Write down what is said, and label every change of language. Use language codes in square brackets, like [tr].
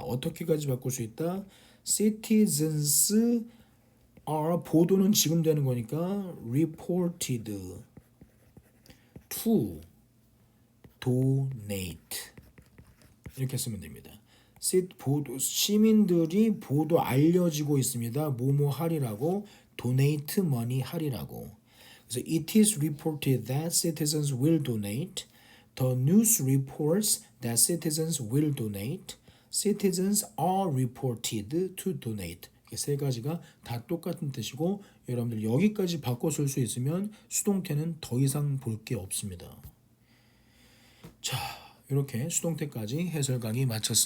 [ko] 어떻게까지 바꿀 수 있다? [en] Citizens are [ko] 보도는 지금 되는 거니까 [en] reported to donate [ko] 이렇게 쓰면 됩니다. 시민들이 보도 알려지고 있습니다. 뭐뭐 하리라고 [en] donate money [ko] 하리라고. [en] 그래서 it is reported that citizens will donate. The news reports that citizens will donate. Citizens are reported to donate. [ko] 세 가지가 다 똑같은 뜻이고 여러분들 여기까지 바꿔 쓸 수 있으면 수동태는 더 이상 볼 게 없습니다. 자, 이렇게 수동태까지 해설 강의 마쳤습니다.